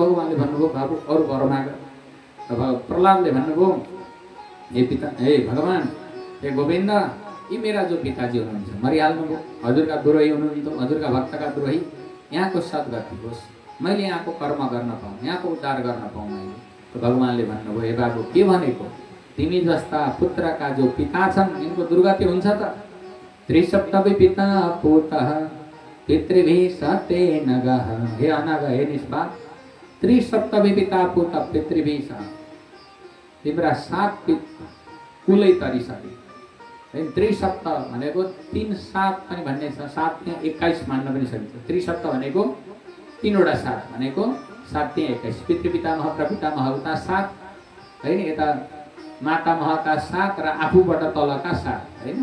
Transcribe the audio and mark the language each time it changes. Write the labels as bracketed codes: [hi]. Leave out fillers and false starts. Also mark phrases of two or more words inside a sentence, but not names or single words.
[ne] भगवानले भन्नुभयो बाबु अरू वर माग। अब प्रहलादले भन्नुभयो हे पिता, हे भगवान, हे गोविन्द, यी मेरा जो पिताजी हुनुहुन्छ मरिहाल्नुभयो। हजुरका द्रोही हुनुहुन्छ, हजुरका भक्तका द्रोही। यहाँको सद्गति होस्, मैले यहाँको कर्म गर्न पाऊँ, यहाँको उद्धार गर्न पाऊँ मैले। त भगवानले भन्नुभयो हे बाबु के भनेको? तिमी जस्ता पुत्रका जो पिता छन् यिनको दुर्गति हुन्छ त? [sa] त्रिसप्तमी पिता पुतः पितृभिः सतेन गः। हे अनाग, हे निष्पाप, त्रिसप्तमी पिता पुतः पितृभिः सह, [ne] तिम्रा 7 कुलै तरिसके। त्रिसप्त भनेको 3 7 पनि भन्ने छ। 7 त्यहाँ 21 मान्न पनि सकिन्छ। त्रिसप्त भनेको 3 वटा 7 भनेको 7 त्यहाँ 21। पितृपितामह प्रपितामह उता 7 हैन, यता मातामहका 7 र आफूबाट तलका 7 हैन।